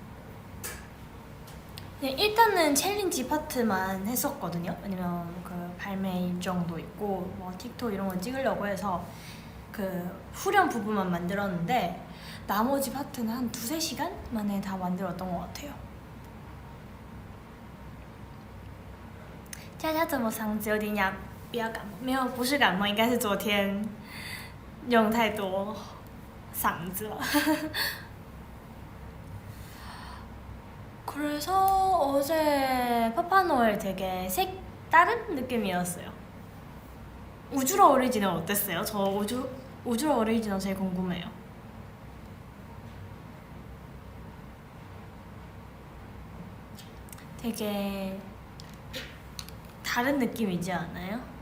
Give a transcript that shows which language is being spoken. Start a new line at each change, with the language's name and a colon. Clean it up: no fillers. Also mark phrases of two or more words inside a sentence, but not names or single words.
Korean: 일단은 챌린지 파트만 했었거든요. 왜냐면 그 발매 일정도 있고 뭐 틱톡 이런 거 찍으려고 해서 그 후렴 부분만 만들었는데 나머지 파트는 한 2~3시간 만에 다 만들었던 것 같아요.
Chinese: 佳佳怎么嗓子有点哑？不要感冒，没有，不是感冒，应该是昨天用太多嗓子了。
Korean: 그래서 어제 파파노엘 되게 색다른 느낌이었어요. 우주로 오리지널 어땠어요? 저 우주로 오리지널 제일 궁금해요. 되게 다른 느낌이지 않아요?